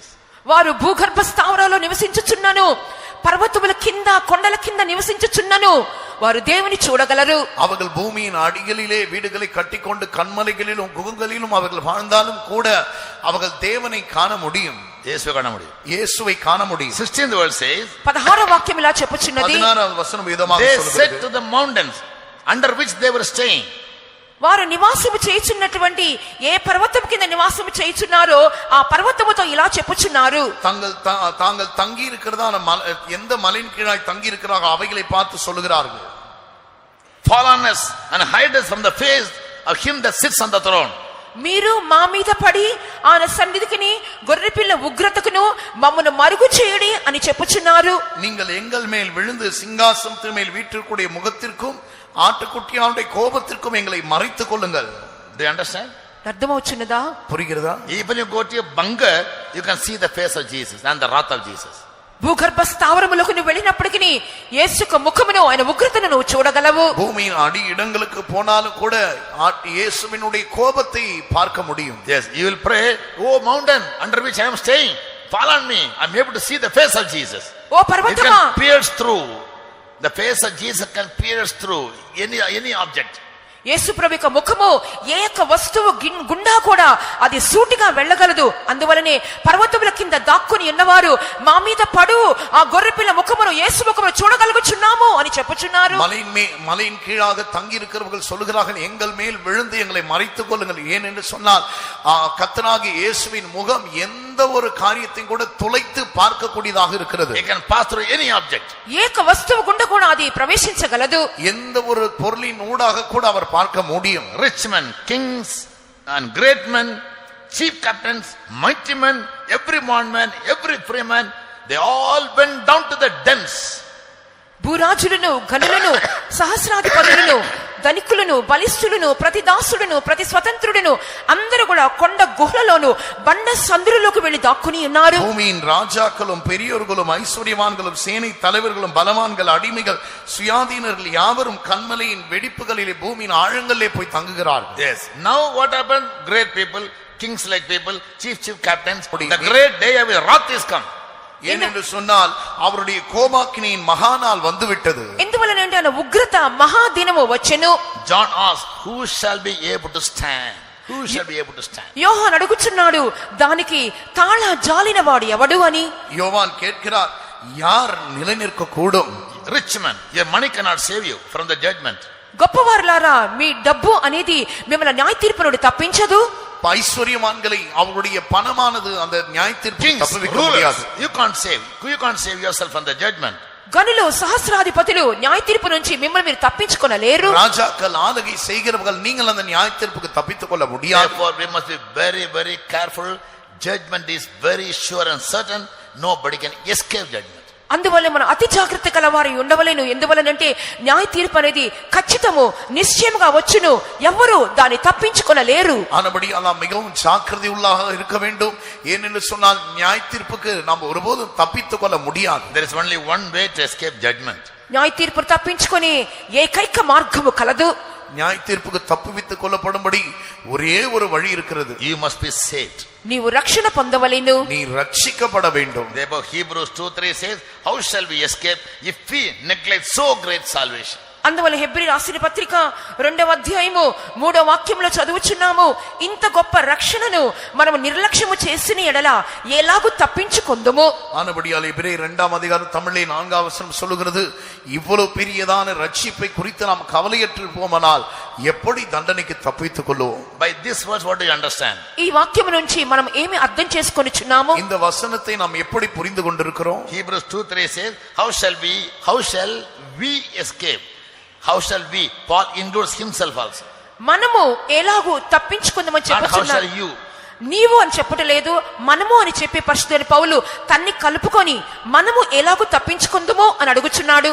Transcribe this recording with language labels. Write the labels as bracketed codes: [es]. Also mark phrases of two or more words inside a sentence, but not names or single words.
[te] వారు భూగర్భ స్థావరాల్లో నివసించుచున్నను, పర్వతముల కింద కొండల కింద నివసించుచున్నను, వారు దేవుని చూడగలరు. [ta] அவர்கள் பூமியின் அடிகளிலே வீடுகளை கட்டிக்கொண்டு கன்மலைகளிலும் குகங்களிலும் அவர்கள் வாழ்ந்தாலும் கூட அவர்கள் தேவனை காண முடியும், இயேசுவை காண முடியும். [en] 16th verse says, [te] 16వ వాక్యం ఇలా చెప్పుచున్నది, 16వ వచనం విధமாக [ta] they சொல்கிறது, [en] said to the mountains under which they were staying. [te] వారు నివాసము చేయుచున్నటువంటి ఏ పర్వతం కింద నివాసము చేయుచున్నారో ఆ పర్వతముతో ఇలా చెప్పుచున్నారు, [ta] தாங்கள் தங்கி இருக்கிறதான எந்த மலையின் கீழாய் தங்கி இருக்கிறார்கள் அவைகளை பார்த்து சொல்லுகிறார்கள், [en] fall on us and hide us from the face of him that sits on the throne. [te] మీరు మా మీద పడి ఆయన సన్నిధికిని గొర్రెపిల్ల ఉగ్రతకును మమ్మను మరుగు చేయుడి అని చెప్పుచున్నారు. [ta] நீங்கள் எங்கள் மேல் விழுந்து சிங்காசனத்தின் மேல் வீற்றிருக்கூடிய முகத்திற்கும் ஆட்டுக்குட்டியானுடைய கோபத்திற்கும் எங்களை மறைத்துக் கொள்ளுங்கள். [en] Do you understand? [te] అర్థమవుచున్నదా? [ta] புரிகிறதா? [en] Even you go to a bunker, you can see the face of Jesus and the wrath of Jesus. [te] భూగర్భ స్థావరములకు నువ్వు వెళ్ళినప్పటికీ యేసు యొక్క ముఖమును ఆయన ఉగ్రతను నువ్వు చూడగలవు. [ta] பூமியின் அடி இடங்களுக்கு போனாலும் கூட இயேசுவினுடைய கோபத்தை பார்க்க முடியும். [en] Yes, you will pray, oh mountain under which I am staying, fall on me, I am able to see the face of Jesus. [te] ఓ పర్వతమా, [en] it can pierce through, the face of Jesus can pierce through any object. [te] యేసు ప్రభు యొక్క ముఖము ఏ యొక్క వస్తువు గుండా కూడా అది సూటిగా వెళ్ళగలదు. అందువలనే పర్వతముల కింద దాక్కుని ఉన్నవారు మా మీద పడు ఆ గొర్రెపిల్ల ముఖమును యేసు ముఖమును చూడగలుగుచున్నాము అని చెప్పుచున్నారు. [ta] மலையின் கீழாக தங்கி இருக்கிறவர்கள் சொல்லுகிறார்கள், எங்கள் மேல் விழுந்து எங்களை மறைத்துக் கொள்ளுங்கள். ஏன் என்று சொன்னால் கர்த்தராகிய இயேசுவின் முகம் எந்த ஒரு காரியத்தையும் கூட துளைத்து பார்க்கக்கூடியதாக இருக்கிறது. [en] It can pass through any object. [te] ఏక వస్తువు గుండా కూడా అది ప్రవేశించగలదు. [ta] எந்த ஒரு பொருளின் ஊடாக கூட அவர் பார்க்க முடியும். [en] Rich men, kings and great men, chief captains, mighty men, every bondman, every free man, they all went down to the dens. [te] భూరాజులను గనులను సహస్రాధిపతులను ధనికులను బలిష్ఠులను ప్రతి దాసుడును ప్రతి స్వతంత్రుడును అందరూ కూడా కొండ గుహలలోను బండ సందులలోకి వెళ్లి దాక్కుని ఉన్నారు. [ta] பூமியின் ராஜாக்களும் பெரியோர்களும் ஐஸ்வர்யவான்களும் சேனை தலைவர்களும் பலவான்கள் அடிமைகள் சுயாதீனர்கள் யாவரும் கன்மலையின் வெடிப்புகளிலே பூமியின் ஆழங்களிலே போய் தங்குகிறார்கள். [en] Yes, now what happened? Great people, kings like people, chief captains, the great day of his wrath is come. [ta] ஏனென்று சொன்னால் அவருடைய கோபாக்கினியின் மகாநாள் வந்துவிட்டது. [te] ఎందువలనంటే ఆయన ఉగ్రత మహాదినము వచ్చెను. [en] John asked, who shall be able to stand? Who shall be able to stand? [te] యోహాను అడుగుచున్నాడు, దానికి తాళ జాలిన వాడు ఎవడు అని. [ta] யோவான் கேட்கிறார், யார் நிலை நிற்க கூடும்? [en] Rich man, your money cannot save you from the judgment. [te] గొప్పవారులారా, మీ డబ్బు అనేది మిమ్మల్ని న్యాయ తీర్పు నుండి తప్పించదు. [ta] ஐஸ்வர்யவான்களை அவருடைய பணமானது அந்த நியாயத்தீர்ப்பு Kings, தப்புவிக்க rulers, முடியாது. [en] you can't save yourself from the judgment. [te] గనులు సహస్రాధిపతులు న్యాయ తీర్పు నుంచి మిమ్మల్ని మీరు తప్పించుకొనలేరు. [ta] ராஜாக்கள் ஆளுகை செய்கிறவர்கள் நீங்கள் அந்த நியாயத்தீர்ப்புக்கு தப்பித்துக் கொள்ள முடியாது. [en] Therefore we must be very, very careful. Judgment is very sure and certain. Nobody can escape judgment. [te] అందువల్ల మనం అతి జాగ్రత్త కలవారి ఉండవలేను. ఎందువలనంటే న్యాయ తీర్పు అనేది ఖచ్చితము నిశ్చయముగా వచ్చును. ఎవ్వరూ దాన్ని తప్పించుకొనలేరు. [ta] ஆனபடியால் நாம் மிகவும் ஜாக்கிரதை உள்ளாக இருக்க வேண்டும். ஏனென்று சொன்னால் நியாய தீர்ப்புக்கு நாம் ஒருபோதும் தப்பித்துக் கொள்ள முடியாது. [en] There is only one way to escape judgment. [te] న్యాయ తీర్పు తప్పించుకొని ఏకైక మార్గము కలదు. [ta] நியாய தீர்ப்புக்கு தப்புவித்துக் கொள்ளப்படும்படி ஒரே ஒரு வழி இருக்கிறது. [en] You must be saved. [te] నీవు రక్షణ పొందవలెను. [ta] நீ ரட்சிக்கப்பட வேண்டும். [en] Therefore Hebrews 2:3 says, how shall we escape if we neglect so great salvation? [te] అందువల్ల హెబ్రీ రాసిన పత్రిక 2వ అధ్యాయము 3వ వాక్యంలో చదువుచున్నాము, ఇంత గొప్ప రక్షణను మనము నిర్లక్ష్యము చేసిన ఎడల ఎలాగూ తప్పించుకొందుము. [ta] ஆனபடியால் எபிரேயர் 2ஆம் அதிகாரம் தமிழிலே 4ஆம் வசனம் சொல்லுகிறது, இவ்வளவு பெரியதான ரட்சிப்பை குறித்து நாம் கவலையற்று போமானால் எப்படி தண்டனைக்கு தப்பித்துக் கொள்வோம்? [en] By this verse what do you understand? [te] ఈ వాక్యము నుంచి మనం ఏమి అర్థం చేసుకొనిచున్నాము? [ta] இந்த వசனத்தை நாம் எப்படி புரிந்து கொண்டிருக்கிறோம்? [en] Hebrews 2:3 says, how shall we escape? How shall we? Paul includes himself also. [te] మనము ఎలాగూ తప్పించుకుందామని [en] Not how shall [te] చెప్పుచున్నాడు. you. నీవు అని చెప్పటలేదు, మనము అని చెప్పే పరిశుద్ధుడైన పౌలు తన్ని కలుపుకొని మనము ఎలాగూ తప్పించుకుందామో అని అడుగుచున్నాడు.